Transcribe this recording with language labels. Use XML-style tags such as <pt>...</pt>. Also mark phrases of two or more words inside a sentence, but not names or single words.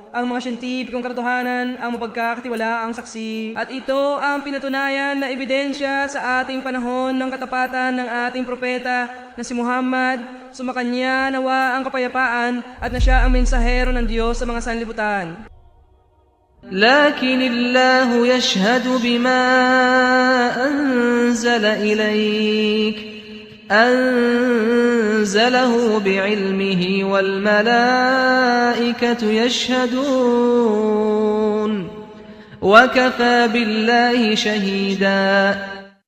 <tl>Ang mga siyentipikong katotohanan ang mapagkakatiwalaang saksi at ito ang pinatunayan na ebidensya sa ating panahon ng katapatan ng ating propeta na si Muhammad. Sumakanya nawa ang kapayapaan at na siya ang mensahero ng Diyos sa mga sanlibutan.</tl> <ar>لكن الله يشهد بما أنزل إليك أنزله بعلمه والملائكة يشهدون وكفى بالله شهيدا.</ar>